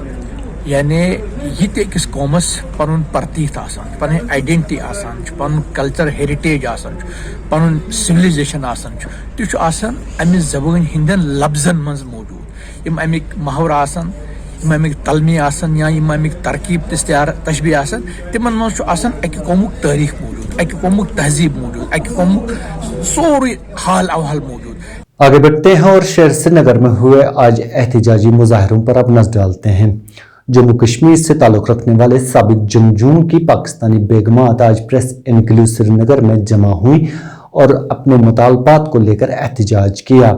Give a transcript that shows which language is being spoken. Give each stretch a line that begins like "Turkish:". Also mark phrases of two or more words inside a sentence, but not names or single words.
Kashmiri: یعنی یہ تہِ أکِس قومس پنُن پرتیٖت آسان پنٕنۍ آیڈینٹی آسان چھُ پنُن
English: culture heritage
Kashmiri: آسان چھُ پنُن سِولایزیشن آسان چھُ تہِ چھُ آسان امہِ زبٲنۍ ہٕنٛدٮ۪ن لفظن منٛز موٗجوٗد. یِم امیِکۍ محاورٕ آسان یِم امیِکۍ تلمی آسان یا یِم امیِکۍ ترکیب تشبیہ آسان تِمن منٛز چھُ آسان اکہِ قومُک تٲریٖخ موٗجوٗد اکہِ قومُک تہذیٖب موٗجوٗد اکہِ قومُک سورُے حال احوال موٗجوٗد.
Urdu: آگے بڑھتے ہیں اور شہر سری نگر میں ہوئے آج احتجاجی مظاہروں پر اب نظر ڈالتے ہیں. جموں کشمیر سے تعلق رکھنے والے سابق جنگجوؤں کی پاکستانی بیگمات آج پریس انکلیو سری نگر میں جمع ہوئی اور اپنے مطالبات کو لے کر احتجاج کیا.